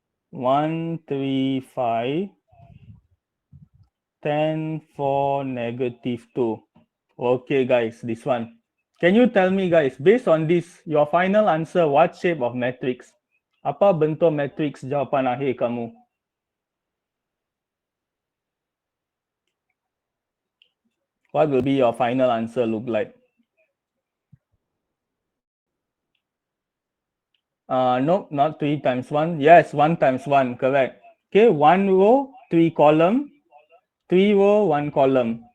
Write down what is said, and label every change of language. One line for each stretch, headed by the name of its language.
English: 1, 3, 5. 10, 4, negative 2. Okay guys, this one. Can you tell me guys, based on this, your final answer, what shape of matrix?
Malay: Apa bentuk matrix jawapan akhir kamu?
English: What will be your final answer look like? No, not 3 times 1. Yes, 1 times 1, correct. Okay, 1 row, 3 column. 3 row, 1 column.